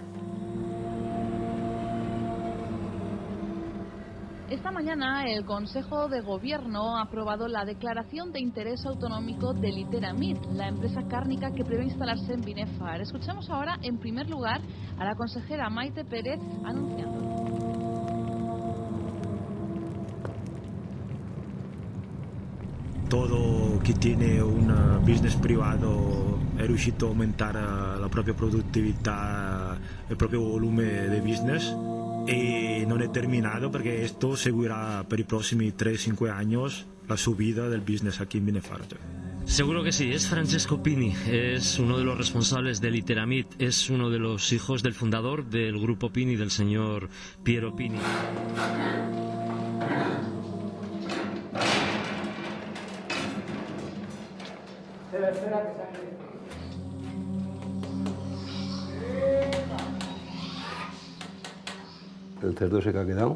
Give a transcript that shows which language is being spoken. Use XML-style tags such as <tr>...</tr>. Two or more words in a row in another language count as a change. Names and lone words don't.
<es>Esta mañana el Consejo de Gobierno ha aprobado la declaración de interés autonómico de Literamit, la empresa cárnica que prevé instalarse en Binefar. Escuchamos ahora, en primer lugar, a la consejera Maite Pérez anunciando. Todo que tiene un business privado</es> <it>è riuscito a aumentare la propria produttività, il proprio volume di business, e non è terminato perché</it> <es>esto seguirá</es> <it>per i prossimi 3-5</it> <es>años la subida del business aquí en Binefar. Seguro que sí, es Francesco Pini, es uno de los responsables de Literamit, es uno de los hijos del fundador del grupo Pini, del señor Piero Pini. ¿El cerdo se que ha quedado?</es>